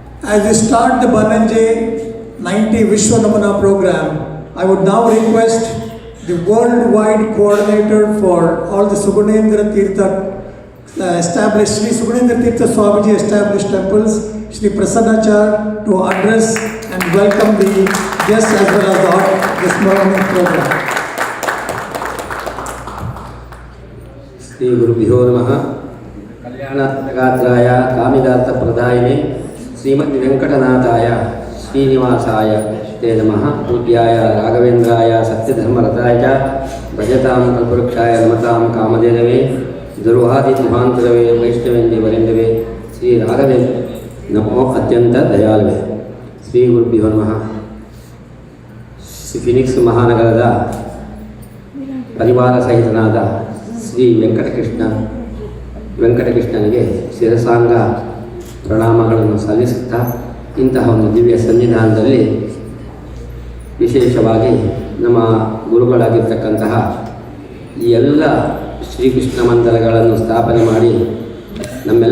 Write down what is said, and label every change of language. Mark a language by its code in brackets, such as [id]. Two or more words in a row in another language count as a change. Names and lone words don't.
[en] as we start the Bananje 90 Vishwa Namana program, I would now request the worldwide coordinator for all the Sugunendra Tirtha established, Sri Sugunendra Tirtha Swamiji established temples, Sri Prasanachar, to address and welcome the guests as well as the this morning program. [sa] श्री गुरुभ्यो नमः. कल्याण जगत्त्रय कामितार्थ प्रदायिने श्रीमते वेङ्कटनाथाय श्रीनिवासाय ते नमः. पूज्याय राघवेन्द्राय सत्यधर्मरताय भजतां कल्पवृक्षाय नमतां कामधेनवे दुर्वादि ध्वान्तरवये वैष्णवेन्दी वरेन्दवे श्री राघवेन्द्र नमो अत्यन्त दयालवे. श्री गुरुभ्यो नमः. [kn] ಶ್ರೀ Phoenix ಮಹಾನಗರದ ಪರಿವಾರ ಸಹಿತನಾದ ಶ್ರೀ ವೆಂಕಟಕೃಷ್ಣನಿಗೆ ಶಿರಸಾಂಗ ಪ್ರಣಾಮಗಳನ್ನು ಸಲ್ಲಿಸುತ್ತಾ ಇಂತಹ ಒಂದು ದಿವ್ಯ ಸನ್ನಿಧಾನದಲ್ಲಿ ವಿಶೇಷವಾಗಿ ನಮ್ಮ ಗುರುಗಳಾಗಿರ್ತಕ್ಕಂತಹ ಈ ಎಲ್ಲ ಶ್ರೀಕೃಷ್ಣ ಮಂದಿರಗಳನ್ನು ಸ್ಥಾಪನೆ ಮಾಡಿ ನಮ್ಮೆಲ್ಲ